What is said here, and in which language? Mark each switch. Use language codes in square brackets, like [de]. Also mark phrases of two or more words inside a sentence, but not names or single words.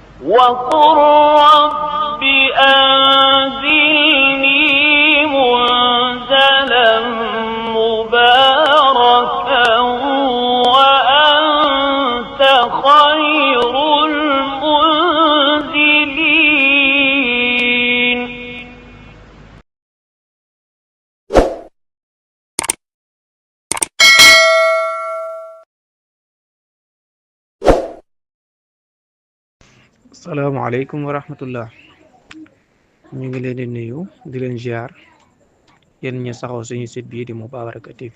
[ar] وقل رب أنزلني منزلا مباركا وأنت خير المنزلين. السلام عليكم ورحمة الله. [wo] ñu ngi leen di nuyu di leen ziar yéen ñi saxoo suñu site bii di Moubabaraka TV.